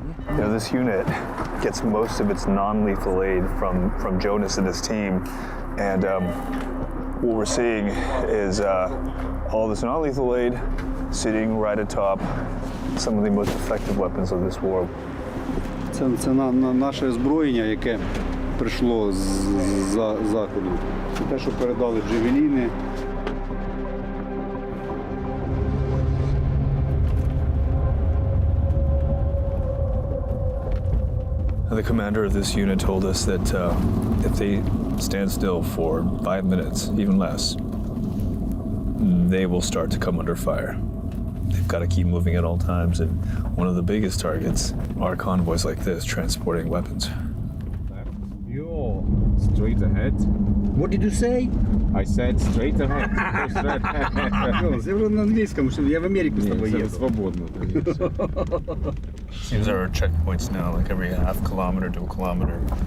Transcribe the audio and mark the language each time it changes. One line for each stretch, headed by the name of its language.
English: You know, this unit gets most of its non-lethal aid from Jonas and his team, and what we're seeing is all this non-lethal aid sitting right atop some of the most effective weapons of this war.
Ukrainian: Це наше озброєння, яке прийшло з заходу. Це те, що передали джавеліни.
English: The commander of this unit told us that if they stand still for 5 minutes, even less, they will start to come under fire. They've got to keep moving at all times, and one of the biggest targets are convoys like this transporting weapons. Yo, straight ahead. What did you say? I said straight ahead.
Ukrainian: Це на англійському, що я в Америку з тобою їду.
Russian: Свободно.
English: These are our checkpoints now, like every half kilometer to a kilometer.